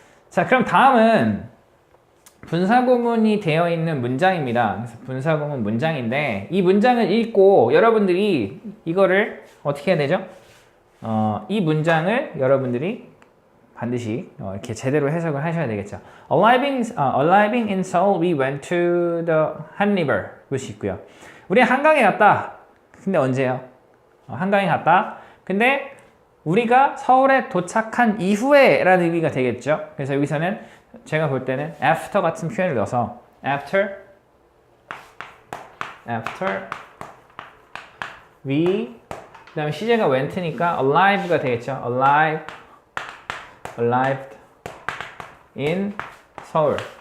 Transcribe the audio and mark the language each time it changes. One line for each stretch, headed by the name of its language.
Korean: 자, 그럼 다음은 분사구문이 되어 있는 문장입니다. 그래서 분사구문 문장인데 이 문장을 읽고 여러분들이 이거를 어떻게 해야 되죠? 이 문장을 여러분들이 반드시 이렇게 제대로 해석을 하셔야 되겠죠.
English: Arriving in Seoul, we went to the Han River.
Korean: 볼 수 있고요. 우리 한강에 갔다. 근데 언제요? 한강에 갔다. 근데 우리가 서울에 도착한 이후에 라는 의미가 되겠죠. 그래서 여기서는 제가 볼 때는 after 같은 표현을 넣어서
English: after we
Korean: 그 다음에 시제가 went니까 alive가 되겠죠.
English: arrived in
Korean: 서울.